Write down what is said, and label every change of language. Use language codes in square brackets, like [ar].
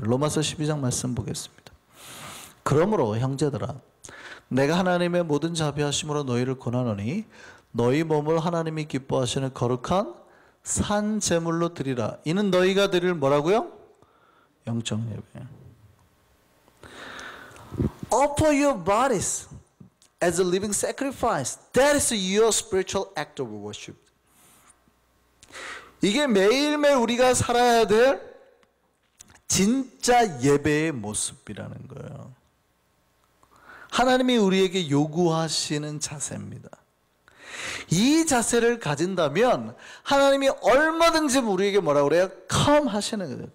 [ko] 로마서 12장 말씀 보겠습니다. 그러므로 형제들아, 내가 하나님의 모든 자비하심으로 너희를 권하노니 너희 몸을 하나님이 기뻐하시는 거룩한 산 제물로 드리라. 이는 너희가 드릴 뭐라고요? 영적 예배. [en] Offer your bodies as a living sacrifice. That is your spiritual act of worship. [ko] 이게 매일매일 우리가 살아야 될 진짜 예배의 모습이라는 거예요. 하나님이 우리에게 요구하시는 자세입니다. 이 자세를 가진다면 하나님이 얼마든지 우리에게 뭐라고 그래요? Come 하시는 거예요.